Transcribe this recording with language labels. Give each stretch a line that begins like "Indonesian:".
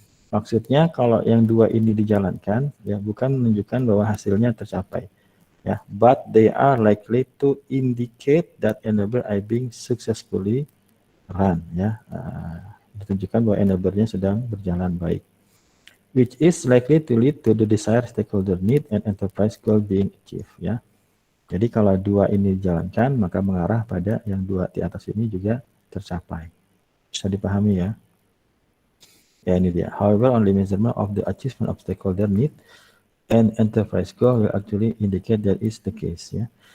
Indonesian: Maksudnya kalau yang dua ini dijalankan ya bukan menunjukkan bahwa hasilnya tercapai ya,
English: but they are likely to indicate that enabler are being successfully run
Indonesian: ya. Ditunjukkan bahwa enablernya sedang berjalan baik,
English: which is likely to lead to the desired stakeholder need and enterprise goal being achieved ya.
Indonesian: Jadi kalau dua ini dijalankan maka mengarah pada yang dua di atas ini juga tercapai. Bisa dipahami ya? Ya ini dia.
English: However, only measurement of the achievement of stakeholder need and enterprise goal will actually indicate that is the case ya.